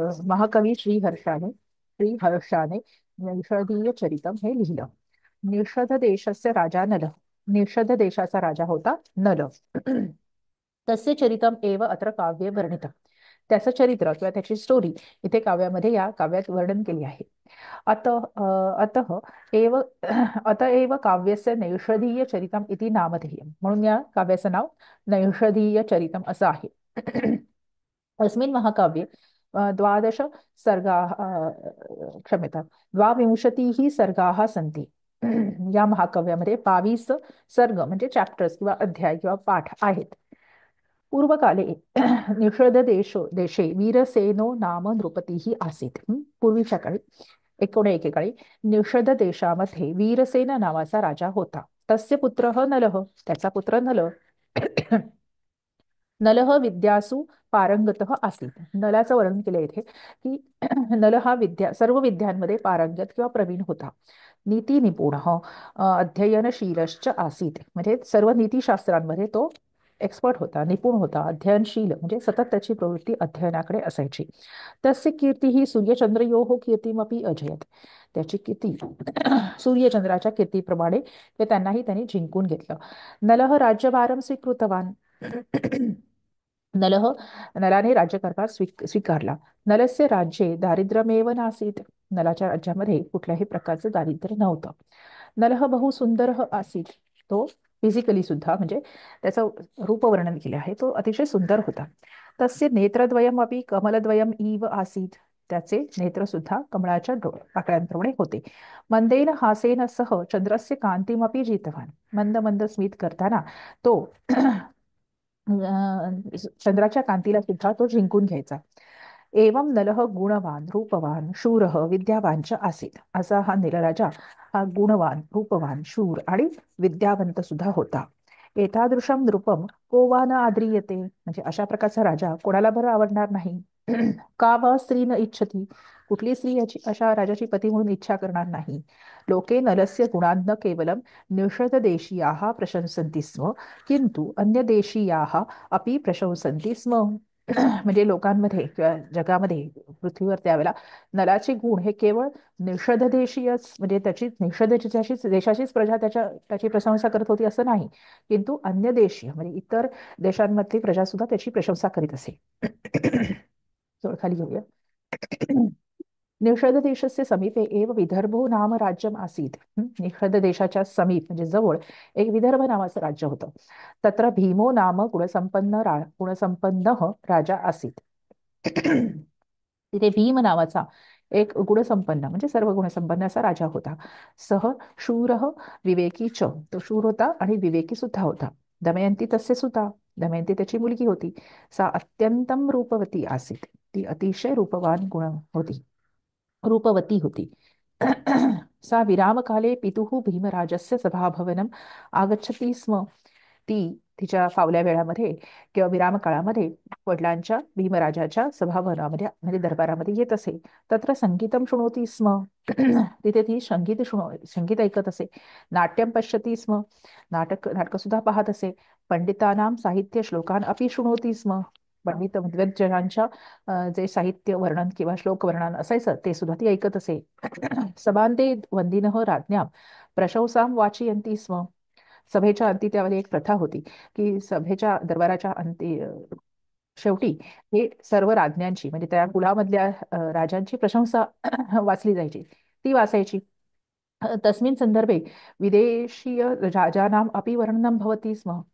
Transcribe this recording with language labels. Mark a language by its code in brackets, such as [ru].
[mr] महाकवी श्री हर्षाने नैषधीय चरितम हे लिहिलं. [sa] निषध देशस्य राजा नल. [mr] निषध देशाचा राजा होता नल. [sa] तस्य चरितम एव अत्र काव्ये वर्णितम्. [mr] त्याचं चरित्र किंवा त्याची स्टोरी इथे काव्यामध्ये या काव्यात वर्णन केली आहे. [sa] अतः एव अतएव काव्यस्य नैषधीय चरितम इति नामधेयम्. [mr] म्हणून या काव्याचं नाव नैषधीय चरितम असं आहे. [sa] अस्मिन् महाकाव्ये 12 सर्गाः क्षम्यतां 22 सर्गाः सन्ति. [mr] या महाकाव्यामध्ये 22 सर्ग म्हणजे चॅप्टर्स किंवा अध्याय किंवा पाठ आहेत. [sa] पूर्वकाले देशे वीरसेनो नाम नृपतीः आसीत्. [mr] पूर्वीच्या काळी एकेकाळी निषद देशामध्ये वीरसेन नावाचा राजा होता. [sa] तस्य पुत्रः नलः. [mr] त्याचा पुत्र नल. [sa] नलः विद्यासु पारंगतः आसीत्. [mr] नलाचं वर्णन केलं इथे की नल हा सर्व विद्यांमध्ये पारंगत किंवा प्रवीण होता. [sa] नीती निपुणः अध्ययनशीलश्च आसीत्. [mr] म्हणजे सर्व नीतिशास्त्रांमध्ये तो एक्सपर्ट होता, निपुण होता. अध्ययनशील म्हणजे सतत त्याची प्रवृत्ती अध्ययनाकडे असायची. [sa] तस्य कीर्तिः सूर्यचंद्रयोः कीर्तिमपि अजयत. [mr] त्याची कीर्ती सूर्यचंद्राच्या कीर्तीप्रमाणे ते त्यांनाही त्यांनी जिंकून घेतलं. [sa] नलः राज्यभारं स्वीकृतवान्. [mr] नलाने राज्यकारभार स्वीकारला. [sa] नलस्य राज्ये दारिद्र्यमेव नासीत्. [mr] नलाच्या राज्यामध्ये कुठल्याही प्रकारचं दारिद्र्य नव्हतं. [sa] नलः बहु सुंदरः आसीत्. [mr] तो फिजिकली सुद्धा म्हणजे त्याचं रूपवर्णन केले आहे, तो अतिशय सुंदर होता. [sa] तस्य नेत्रद्वयम अपि कमलद्वयम इव आसीत्. [mr] त्याचे नेत्र सुद्धा कमळाच्या आकड्यांप्रमाणे होते. [sa] मंदेन हासेन सह चंद्रस्य कांतिमपि जितवान. [mr] मंद मंद स्मित करताना तो चंद्राच्या कांतीला सुद्धा तो जिंकून घ्यायचा. [sa] एवं नलः गुणवान रूपवान शूरः विद्यावान च आसीत्. [mr] असा हा निलराजा हा गुणवान रूपवान शूर आणि विद्यावंत सुद्धा होता. [sa] एतादृशम नृपम को वा न आद्रियते. [mr] म्हणजे अशा प्रकारचा राजा कोणाला बरं आवडणार नाही. [sa] का वा स्त्री न इच्छती, [mr] कुठली स्त्री याची अशा राजाची पती म्हणून इच्छा करणार नाही. [sa] लोके नलस्य गुणान् न केवलं निषददेशीयाः प्रशंसन्ति स्म, किंतु अन्यदेशीयाः अपि प्रशंसन्ति स्म. [mr] म्हणजे लोकांमध्ये किंवा जगामध्ये पृथ्वीवर त्यावेळेला नलाचे गुण हे केवळ निषद देशीयच, म्हणजे त्याची निषद देशाचीच प्रजा त्याची प्रशंसा करत होती असं नाही, किंतु अन्य देशीय म्हणजे इतर देशांमधली प्रजा सुद्धा त्याची प्रशंसा करीत असे. थोडं खाली घेऊया. [sa] निषददेशस्य समीपे एव विदर्भो नाम राज्यम आसीत्. [mr] निषद देशाच्या समीप म्हणजे जवळ एक विदर्भ नावाचं राज्य होतं. [sa] तत्र भीमो नाम गुणसंपन्न राजा आसीत्. [mr] तिथे भीम नावाचा एक गुणसंपन्न म्हणजे सर्व गुणसंपन्न असा राजा होता. [sa] सह शूर विवेकी च, [mr] तो शूर होता आणि विवेकी सुद्धा होता. [sa] दमयंती तस्य सुता, [mr] दमयंती त्याची मुलगी होती. [sa] सा अत्यंतम रूपवती आसीत, [mr] ती अतिशय रूपवान गुण होती, रूपवती होती. [sa] सा विरामकाले पितुः भीमराजस्य सभाभवनम आगच्छति स्म. [mr] ती तिच्या फावल्या वेळामध्ये किंवा विरामकाळामध्ये वडिलांच्या भीमराजाच्या सभाभवनामध्ये म्हणजे दरबारामध्ये येत असे. [sa] तत्र संगीतम शृणोती स्म. [mr] तिथे ती संगीत ऐकत असे. [sa] नाट्यम पश्यती स्म, [mr] नाटक सुद्धा पाहत असे. [sa] पंडितानां साहित्य श्लोकान अपि शृणोती स्म. [mr] पंडित विद्वज्जनांच्या जे साहित्य वर्णन किंवा श्लोक वर्णन असायचं ते सुद्धा ती ऐकत असे. [sa] सभांते वंदिनः राज्ञां प्रशंसां वाचयन्ति स्म. [mr] सभेच्या अंती त्यावेळी एक प्रथा होती की सभेच्या दरबाराच्या अंती शेवटी हे सर्व राज्ञांची म्हणजे त्या कुळामधल्या राजांची प्रशंसा वाचली जायची, ती वाचायची. [sa] तस्मिन् संदर्भे विदेशीय राजानाम अपि वर्णनम भवति स्म.